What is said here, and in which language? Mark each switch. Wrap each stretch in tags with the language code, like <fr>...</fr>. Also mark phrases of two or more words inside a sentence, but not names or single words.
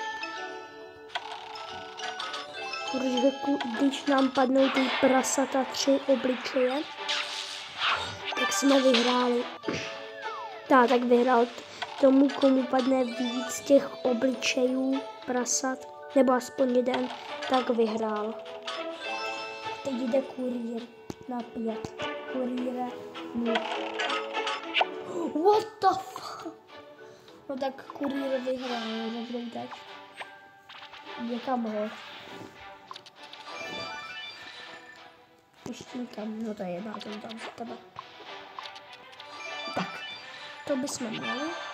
<cs>Když nám padnou ty prasata 3 obličeje, tak jsme vyhráli. Tak vyhrál tomu, komu padne víc těch obličejů prasat, nebo aspoň jeden, tak vyhrál. Teď jde kurýr na 5. Kurýre 0.</cs> <en>What the fuck?</en> <cs>No tak kurýr vyhrál, nebudu teď. Někam ho. Ještě tam, no to je jedna, to tam za tebe. Tak, to bychom měli.</cs>